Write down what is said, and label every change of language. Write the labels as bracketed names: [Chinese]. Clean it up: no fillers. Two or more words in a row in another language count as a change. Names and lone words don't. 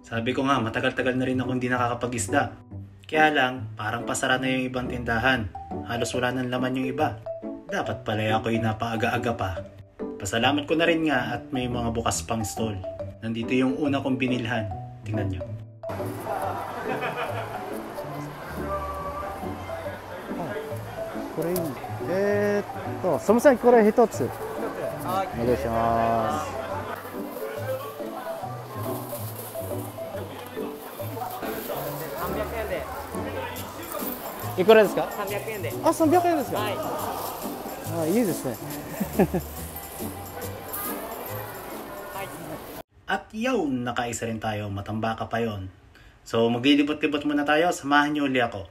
[Filipino] Sabi ko nga, matagal-tagal na rin ako hindi nakakapag-isda. Kaya lang, parang pasara na yung ibang tindahan. Halos wala nang laman yung iba. Dapat pala ako'y napaaga-aga pa. Pasalamat ko na rin nga at may mga bukas pang stall. Nandito yung una kong binilhan. Tingnan nyo. [Japanese] すみません、これ一つお願いします。300円で。いくらですか？300円で。あ、300円ですか？はい。あ、いいですね。 [Filipino] At yun, nakaisa rin tayo, matambaka pa yon. So maglilibot-libot muna tayo, samahan niyo uli ako.